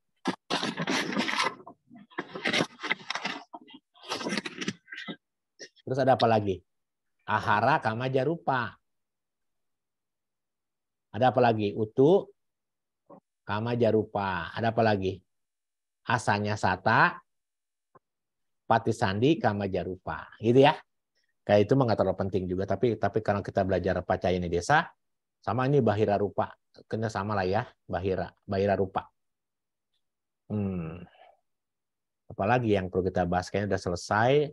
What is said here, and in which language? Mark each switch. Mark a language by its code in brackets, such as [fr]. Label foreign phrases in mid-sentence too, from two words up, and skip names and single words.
[id] Terus ada apa lagi? [pi] Ahara kama jarupa. [id] Ada apa lagi? [pi] Utu kama jarupa. [id] Ada apa lagi? [pi] Asanya sata patisandi kama jarupa. [id] Gitu ya. Kayak itu nggak terlalu penting juga. Tapi kalau kita belajar [pi] pacayani desa, [id] sama ini [pi] bahira rupa. [id] Kena sama lah ya. [pi] Bahira rupa. [id] Apalagi yang perlu kita bahas? Kayaknya udah selesai.